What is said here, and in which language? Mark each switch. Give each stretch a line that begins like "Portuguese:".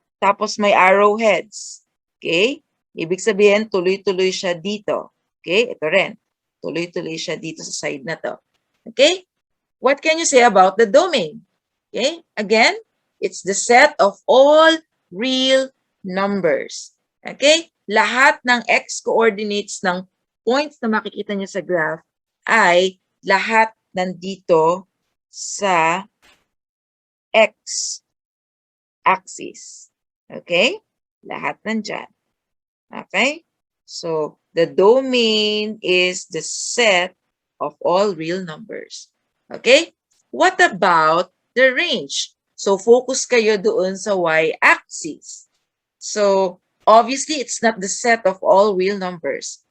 Filipino: tapos may arrowheads. Okay? Ibig sabihin, tuloy-tuloy siya dito. Okay? Ito rin. Tuloy-tuloy siya dito sa side na to. Okay?
English: What can you say about the domain? Okay? Again, it's the set of all real numbers. Okay?
Filipino: Lahat ng x-coordinates ng points na makikita niyo sa graph ay lahat nandito sa x-axis. Okay? Lahat nandyan. Okay?
English: So, the domain is the set of all real numbers. Okay? What about the range? So, focus
Filipino: kayo doon sa
English: y-axis. So, obviously, it's not the set of all real numbers.